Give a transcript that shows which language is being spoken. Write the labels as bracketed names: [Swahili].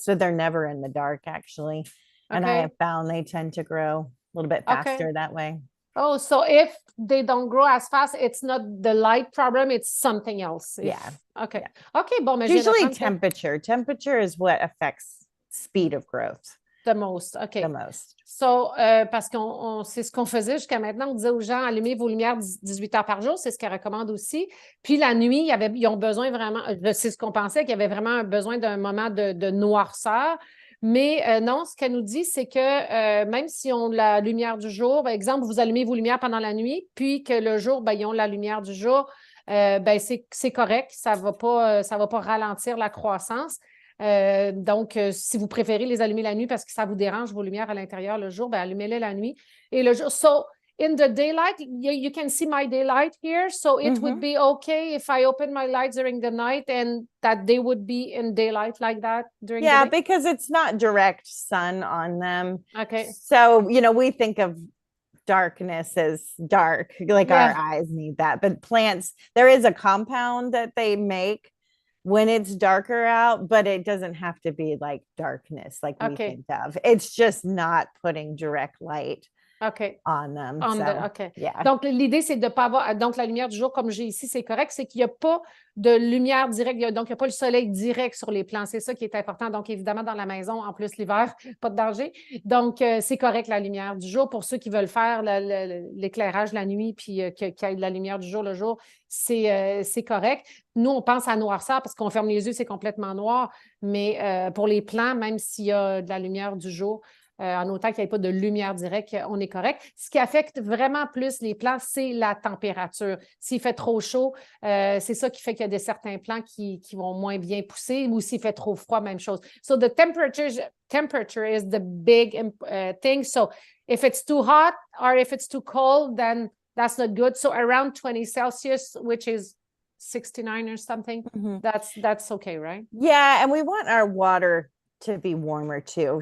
[English] So they're never in the dark, actually. And I have found they tend to grow a little bit faster that way. Oh, so if they don't grow as fast, it's not the light problem, it's something else. Yeah. Okay. OK, [French] bon, mais [English] usually temperature. Temperature is what affects speed of growth. The most. OK. The most. [French] So, parce qu'on c'est ce qu'on faisait jusqu'à maintenant. On disait aux gens, allumez vos lumières 18 heures par jour. C'est ce qu'elle recommande aussi. Puis la nuit, ils ont besoin vraiment, c'est ce qu'on pensait, qu'il y avait vraiment besoin d'un moment de noirceur. Mais non, ce qu'elle nous dit, c'est que même si on a la lumière du jour, par exemple, vous allumez vos lumières pendant la nuit, puis que le jour, ben, ils ont la lumière du jour, ben, c'est correct. Ça va pas ralentir la croissance. Donc, si vous préférez les allumer la nuit parce que ça vous dérange vos lumières à l'intérieur le jour, ben allumez-les la nuit. Et le jour, [English] so in the daylight, you can see my daylight here. So it would be okay if I open my lights during the night and that they would be in daylight like that during the day? Yeah, because it's not direct sun on them. Okay. So, we think of darkness as dark, like our eyes need that. But plants, there is a compound that they make when it's darker out, but it doesn't have to be like darkness like we think of. It's just not putting direct light on them. Yeah. [French] Donc, l'idée, c'est de ne pas avoir... Donc, la lumière du jour, comme j'ai ici, c'est correct, c'est qu'il n'y a pas de lumière directe. Donc, il n'y a pas le soleil direct sur les plants. C'est ça qui est important. Donc, évidemment, dans la maison, en plus, l'hiver, pas de danger. Donc, c'est correct, la lumière du jour. Pour ceux qui veulent faire l'éclairage la nuit puis qu'il y ait de la lumière du jour le jour, c'est correct. Nous, on pense à noirceur parce qu'on ferme les yeux, c'est complètement noir. Mais pour les plants, même s'il y a de la lumière du jour, en autant qu'il n'y ait pas de lumière directe, on est correct. Ce qui affecte vraiment plus les plants, c'est la température. S'il fait trop chaud, c'est ça qui fait qu'il y a certains plants qui vont moins bien pousser, ou s'il fait trop froid, même chose. [English] So the temperature is the big thing. So if it's too hot or if it's too cold, then that's not good. So around 20 Celsius, which is 69 or something, that's okay, right? Yeah, and we want our water to be warmer too.